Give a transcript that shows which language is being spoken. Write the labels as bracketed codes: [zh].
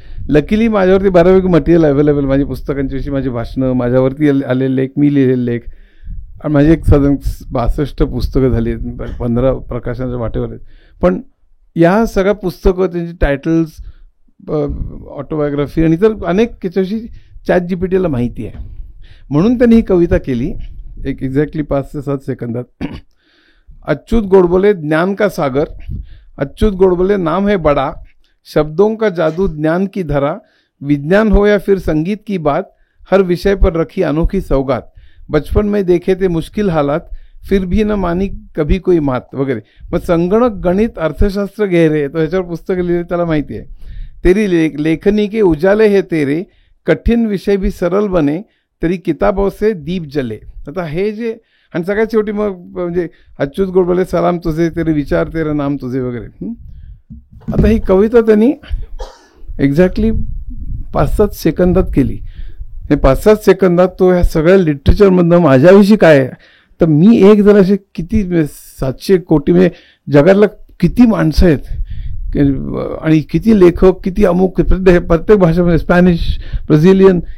[mr] Luckily माझ्यावरती बऱ्यापैकी material available, माझी पुस्तकांच्या विषयी, माझी भाषणं, माझ्यावरती आलेले लेख, मी लिहिलेले लेख, आणि माझी एक साधारण 62 पुस्तकं झाली आहेत, 15 प्रकाशनाच्या वाटेवर आहेत. पण या सगळ्या पुस्तकं, त्यांची टायटल्स, ऑटोबायोग्राफी आणि इतर अनेक याच्याविषयी जीपीटीला माहिती आहे. म्हणून त्यांनी ही कविता केली एक एक्झॅक्टली 5 ते 7 सेकंदात. [hi] अच्युत गोडबोले ज्ञान का सागर, अच्युत गोडबोले नाम है बड़ा, शब्दों का जादू ज्ञान की धरा, विज्ञान हो या फिर संगीत की बात, हर विषय पर रखी अनोखी सौगात, बचपन में देखे थे मुश्किल हालात, फिर भी न मानी कभी कोई मात वगैरे. [mr] मग संगणक, गणित, अर्थशास्त्र गहरे, तो ह्याच्यावर पुस्तकं लिहिले, त्याला माहिती आहे. [hi] तेरी लेखनी के उजाले है तेरे, कठीण विषय भी सरल बने, तरी किताबों से दीप जले. [mr] आता हे जे, आणि सगळ्यात शेवटी मग म्हणजे [hi] अच्युत गोडबोले सलाम तुझे, तेरे विचार तेरे नाम तुझे [mr] वगैरे. आता ही कविता त्यांनी एक्झॅक्टली 5-7 सेकंदात केली. हे 5-7 सेकंदात तो ह्या सगळ्या लिटरेचरमधनं माझ्याविषयी काय आहे, तर मी एक जर असे किती 700 कोटी म्हणजे जगातला किती माणसं आहेत आणि किती लेखक, किती अमुक, प्रत्येक भाषेमध्ये, स्पॅनिश, ब्राझिलियन,